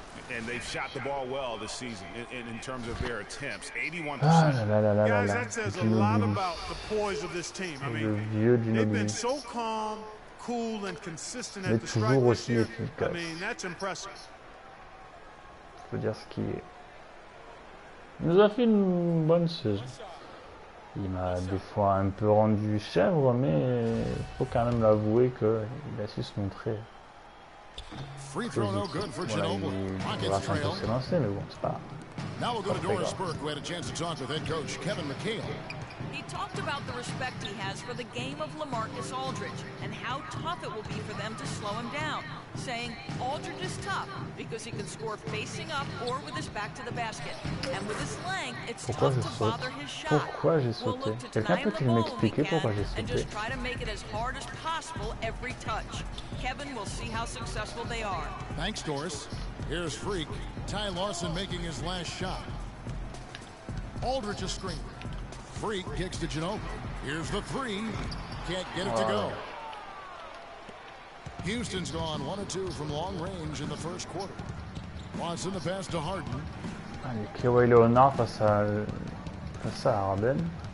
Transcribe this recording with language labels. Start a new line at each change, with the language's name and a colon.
English: And they've shot the ball well this season in terms of their attempts. 81%. Guys, that says a lot about the poise of this team. I mean, they've been so calm, cool, and consistent at the stripe this year. I mean, that's impressive.
French: Je peux dire ce qui est. Il nous a fait une bonne saison. Il m'a des fois un peu rendu chèvre, mais il faut quand même l'avouer qu'il a su se montrer.
English: Free throw no good for Ginobili. Rockets trail.
French: Mais bon, c'est pas.
English: Now we'll go to Doris Burke, who had a chance to talk with head coach Kevin McHale. He talked about the respect he has for the game of LaMarcus Aldridge and how tough it will be for them to slow him down, saying Aldridge is tough because he can score facing up or with his back to the basket. And with his length, it's tough to bother his shot.
French: Pourquoi j'ai sauté? Quelqu'un peut-il m'expliquer pourquoi j'ai sauté?
English: And just try to make it as hard as possible every touch. Kevin will see how successful they are. Thanks, Doris. Here's Freak. Ty Lawson making his last shot. Aldridge a screen. Freak kicks to Ginobili. Here's the three. Can't get it to go. Houston's gone 1 of 2 from long range in the first quarter. Lawson the pass to Harden.
French: Allez, Kawhi Leonard face à Harden.